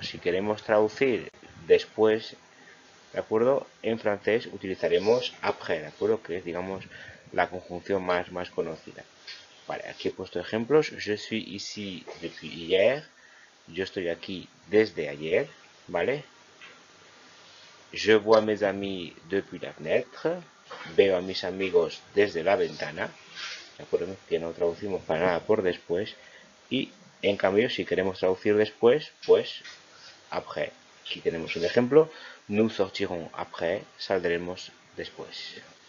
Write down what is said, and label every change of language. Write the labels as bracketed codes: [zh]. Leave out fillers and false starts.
[es] Si queremos traducir después, ¿de acuerdo? En francés utilizaremos après, ¿de acuerdo? Que es, digamos, la conjunción más conocida. Vale, aquí he puesto ejemplos. [fr] Je suis ici depuis hier. [es] Yo estoy aquí desde ayer, ¿vale? [fr] Je vois mes amis depuis la fenêtre. [es] Veo a mis amigos desde la ventana. ¿De acuerdo? Que no traducimos para nada por después. Y en cambio, si queremos traducir después, pues après. Aquí tenemos un ejemplo. [fr] Nous sortirons après. [es] Saldremos después.